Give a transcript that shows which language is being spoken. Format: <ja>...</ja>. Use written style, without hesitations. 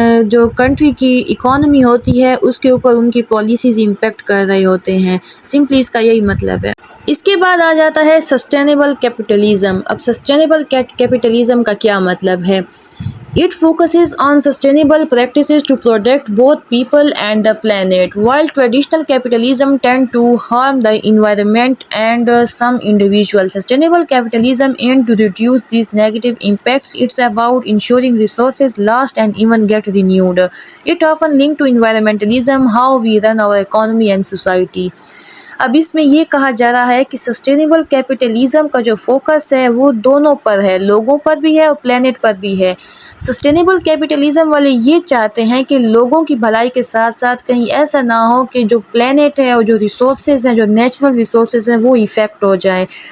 <ur>جو کنٹری کی اکانومی ہوتی ہے اس کے اوپر ان کی پالیسیز امپیکٹ کر رہے ہوتے ہیں، سمپلی اس کا یہی مطلب ہے۔ اس کے بعد آ جاتا ہے سسٹینیبل کیپٹلزم۔ اب سسٹینیبل کیپٹلزم کا کیا مطلب ہے؟</ur> <en>It focuses on sustainable practices to protect both people and the planet, while traditional capitalism tend to harm the environment and some individuals. Sustainable capitalism aims to reduce these negative impacts. It's about ensuring resources last and even get renewed. It often linked to environmentalism, how we run our economy and society.</en> <ur>اب اس میں یہ کہا جا رہا ہے کہ sustainable capitalism کا جو فوکس ہے وہ دونوں پر ہے، لوگوں پر بھی ہے اور پلینٹ پر بھی ہے۔ سسٹینیبل کیپٹلزم والے یہ چاہتے ہیں کہ لوگوں کی بھلائی کے ساتھ ساتھ کہیں ایسا نہ ہو کہ جو پلینٹ ہے اور جو ریسورسز ہیں، جو نیچرل ریسورسز ہیں، وہ ایفیکٹ ہو جائیں۔</ur>